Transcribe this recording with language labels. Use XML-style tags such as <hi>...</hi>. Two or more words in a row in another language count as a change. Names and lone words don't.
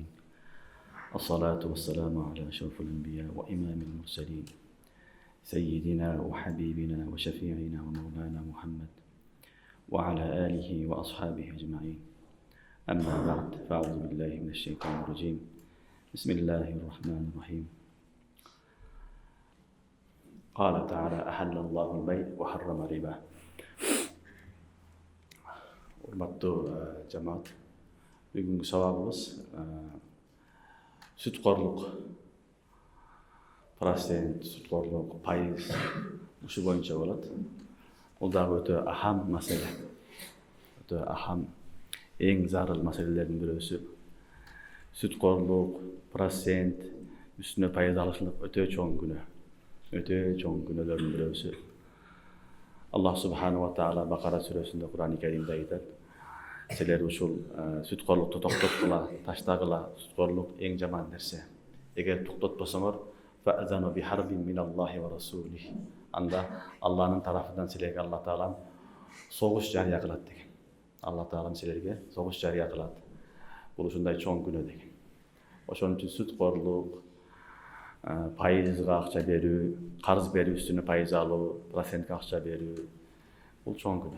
<ar>الصلاة والسلام على أشرف الأنبياء وإمام المرسلين سيدنا وحبيبنا وشفيعنا ومولانا محمد وعلى آله وأصحابه أجمعين. أما بعد فأعوذ بالله من الشيطان الرجيم. بسم الله الرحمن الرحيم. قال تعالى: أحل الله البيع وحرم الربا.</ar> <ky>Урматтуу жамаат, бүгүнкү сабагыбыз сүткорлук, процент, сүткорлук, пайыз ушу боюнча болот. Бул дагы өтө ахам маселе. Өтө ахам, эң зарыл маселелердин бирөөсү. Сүткорлук, процент, үстүнө пайыз алышлык өтө чоң күнөө. Өтө чоң күнөөлөрдүн бирөөсү. Аллах</ky> <ar>سبحانه وتعالى</ar> <ky>Бакара сүрөсүндө Кур'ан-ы Каримде айтат: силер ушул сүткорлукту токтоткула, таштагыла. Сүткорлук эң жаман нерсе. Эгер токтотпосоңор,</ky> <ar>فأذنوا بحرب من الله ورسوله.</ar> <ky>Анда Аллахтын тарафынан силерге Аллах таалам согуш жарыя кылат деген. Аллах таалам силерге согуш жарыя кылат. Бул ушундай чоң күнөө деген. Ошон үчүн сүткорлук, пайызга акча берүү, карыз берүү, үстүнө пайыз алуу, процентке акча берүү, бул чоң күнөө.</ky>